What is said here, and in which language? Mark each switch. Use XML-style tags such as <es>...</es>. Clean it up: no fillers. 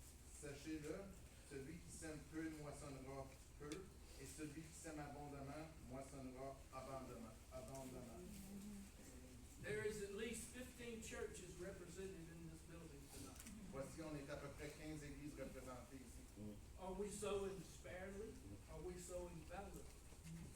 <fr>Sachez-le, celui qui sème peu moissonnera peu, et celui qui sème abondamment moissonnera abondamment.</fr> <en>There is at least 15 churches represented in this building tonight.</en> <fr>Voici, on est à peu près 15 églises représentées ici.</fr> <en>Are we sowing sparingly? Are we sowing bountifully?</en>